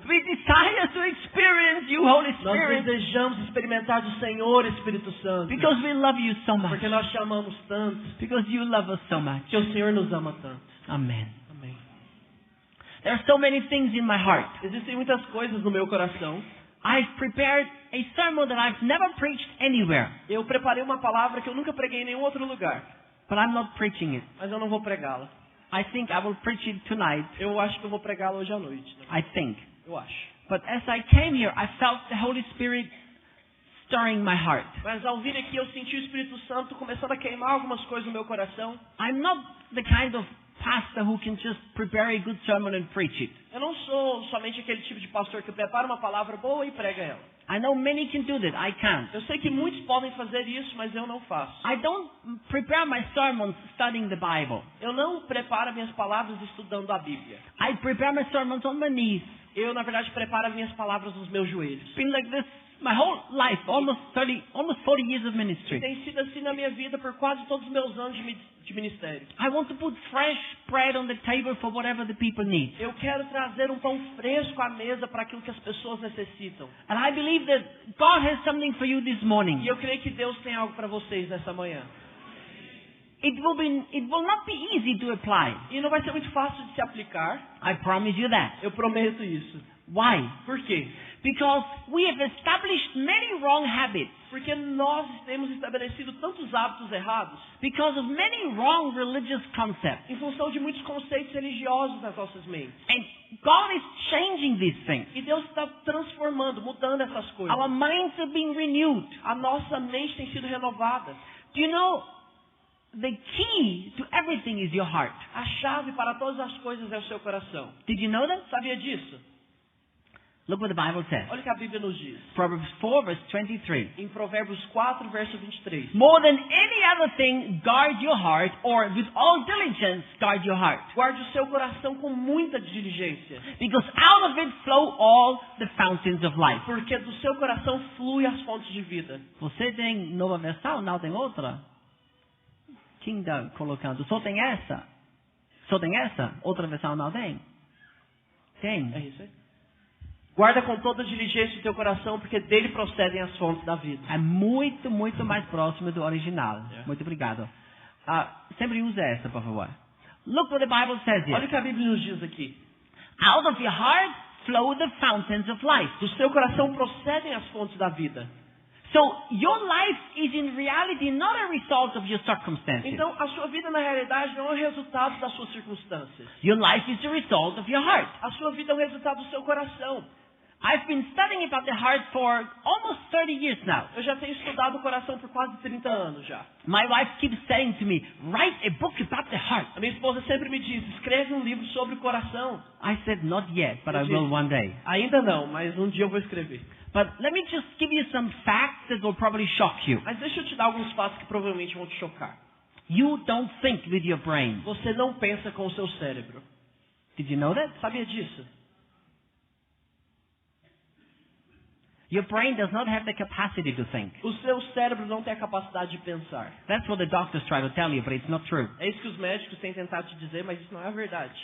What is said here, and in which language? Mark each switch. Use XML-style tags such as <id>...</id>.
<en>We desire to experience you, Holy</en> <pt>Nós</pt> <en>Spirit.</en> <pt>desejamos experimentar do Senhor, Espírito Santo.</pt> <en>Because we love you so much.</en> <pt>Porque nós te amamos tanto.</pt> <en>Because you love us so much.</en> <pt>Que o Senhor nos ama tanto.</pt> <en>Amen.</en> <pt>Amém.</pt> <en>There are so many things in my heart.</en> <pt>Existem muitas coisas no meu coração.</pt> <en>I've prepared a sermon that I've never preached anywhere.</en> <pt>Eu preparei uma palavra que eu nunca preguei em nenhum outro lugar.</pt> <en>But I'm not preaching it.</en> <pt>Mas eu não vou pregá-la.</pt> <en>I think I will preach it tonight.</en> <pt>Eu acho que eu vou pregá-la hoje à noite. Né?</pt> <en>I think.</en> <pt>Eu acho.</pt> <en>But as I came here, I felt the Holy Spirit stirring my heart.</en> <pt>Mas ao vir aqui eu senti o Espírito Santo começando a queimar algumas coisas no meu coração.</pt> <en>I'm not the kind of pastor who can just prepare a good sermon and preach it.</en> <pt>Eu não sou somente aquele tipo de pastor que prepara uma palavra boa e prega ela.</pt> <en>I know many can do that. I can't.</en> <pt>Eu sei que muitos podem fazer isso, mas eu não faço.</pt> <en>I don't prepare my sermons studying the Bible.</en> <pt>Eu não preparo minhas palavras estudando a Bíblia.</pt> <en>I prepare my sermons on my knees.</en> <pt>Eu, na verdade, preparo as minhas palavras nos meus joelhos.</pt> <en>It's been like this my whole life, almost 40 years of ministry.</en> <pt>Tem sido assim na minha vida por quase todos os meus anos de ministério.</pt> <en>I want to put fresh bread on the table for whatever the people need.</en> <pt>Eu quero trazer um pão fresco à mesa para aquilo que as pessoas necessitam.</pt> <en>And I believe that God has something for you this morning.</en> <pt>E eu creio que Deus tem algo para vocês nessa manhã.</pt> <en>It will not be easy to apply.</en> <pt>E não vai ser muito fácil de se aplicar.</pt> <en>I promise you that.</en> <pt>Eu prometo isso.</pt> <en>Why?</en> <pt>Por quê?</pt> <en>Because we have established many wrong habits.</en> <pt>Porque nós temos estabelecido tantos hábitos errados.</pt> <en>Because of many wrong religious concepts.</en> <pt>Em função de muitos conceitos religiosos nas nossas mentes.</pt> <en>And God is changing these things.</en> <pt>E Deus está transformando, mudando essas coisas.</pt> <en>Our minds are being renewed.</en> <pt>A nossa mente tem sido renovada.</pt> <en>Do you know, the key to everything is your heart.</en> <pt>A chave para todas as coisas é o seu coração.</pt> <en>Did you know that?</en> <pt>Sabia disso?</pt> <en>Look what the Bible says.</en> <pt>Olha o que a Bíblia nos diz.</pt> <en>Proverbs 4 verse 23.</en> <pt>Em Provérbios 4, verso 23.</pt> <en>More than any other thing, guard your heart, or with all diligence, guard your heart.</en> <pt>Guarde o seu coração com muita diligência.</pt> <en>Because out of it flow all the fountains of life.</en> <pt>Porque do seu coração flui as fontes de vida. Você tem nova versão? Não tem outra? Quem está colocando? Só tem essa? Só tem essa? Outra versão não tem? Tem. É isso aí. Guarda com toda diligência o teu coração, porque dele procedem as fontes da vida. É muito, muito mais próximo do original.</pt> <en>Yeah.</en> <pt>Muito obrigado. Sempre use essa, por favor.</pt> <en>Look what the Bible says</en> <pt>Olha</pt> <en>here.</en> <pt>o que a Bíblia nos diz aqui.</pt> <en>Out of your heart flow the fountains of life.</en> <pt>Do seu coração procedem as fontes da vida.</pt> <en>So your life is in reality not a result of your circumstances.</en> <pt>Então, a sua vida, na realidade, não é o resultado das suas circunstâncias.</pt> <en>Your life is the result of your heart.</en> <pt>A sua vida é o resultado do seu coração.</pt> <en>I've been studying about the heart for almost 30 years now.</en> <pt>Eu já tenho estudado o coração por quase 30 anos já.</pt> <en>My wife keeps saying to me, write a book about the heart.</en> <pt>A minha esposa sempre me diz, escreve um livro sobre o coração.</pt> <en>I said, not yet, but</en> <pt>Eu</pt> <en>I will</en> <pt>disse,</pt> <en>one day.</en> <pt>Ainda não, mas um dia eu vou escrever.</pt> <en>But let me just give you some facts that will probably shock you.</en> <pt>Mas deixa eu te dar alguns fatos que provavelmente vão te chocar.</pt> <en>You don't think with your brain.</en> <pt>Você não pensa com o seu cérebro.</pt> <en>Did you know that?</en> <pt>Sabia disso?</pt> <en>Your brain does not have the capacity to think.</en> <pt>O seu cérebro não tem a capacidade de pensar.</pt> <en>That's what the doctors try to tell you, but it's not true.</en> <pt>É isso que os médicos têm tentado te dizer, mas isso não é a verdade.</pt>